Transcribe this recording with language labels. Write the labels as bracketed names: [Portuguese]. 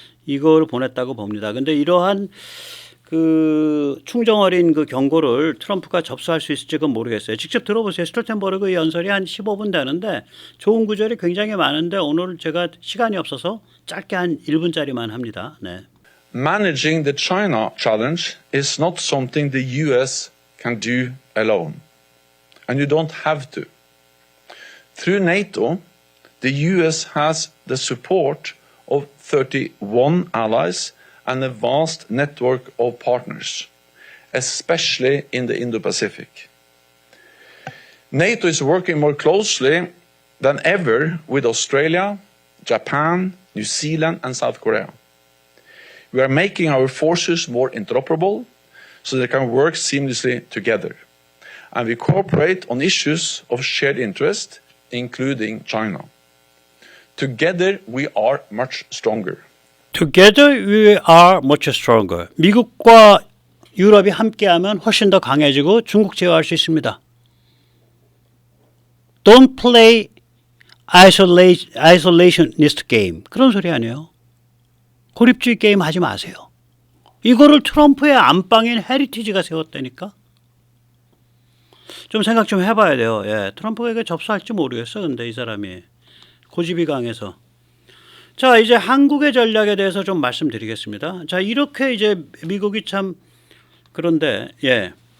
[Korean] 이걸 보냈다고 봅니다. 근데 이러한 그 충정 어린 그 경고를 트럼프가 접수할 수 있을지는 모르겠어요. 직접 들어보세요. 스톨텐버그 연설이 한 15분 되는데 좋은 구절이 굉장히 많은데 오늘 제가 시간이 없어서 짧게 한 1분짜리만 합니다. 네. [English] Managing the China challenge is not something the US can do alone. And you don't have to. Through NATO, the US has the support of 31 allies and a vast network of partners, especially in the Indo-Pacific. NATO is working more closely than ever with Australia, Japan, New Zealand, and South Korea. We are making our forces more interoperable so they can work seamlessly together. And we cooperate on issues of shared interest, including China. Together, we are much stronger. Together we are much stronger. [Korean] 미국과 유럽이 함께하면 훨씬 더 강해지고 중국 제어할 수 있습니다. [English] Don't play isolationist game. [Korean] 그런 소리 아니에요. 고립주의 게임 하지 마세요. 이거를 트럼프의 안방인 헤리티지가 세웠다니까. 좀 생각 좀 해봐야 돼요. 예, 트럼프가 이거 접수할지 모르겠어. 근데 이 사람이 고집이 강해서. 자, 이제 한국의 전략에 대해서 좀 말씀드리겠습니다. 자, 이렇게 이제 미국이 참 그런데 예.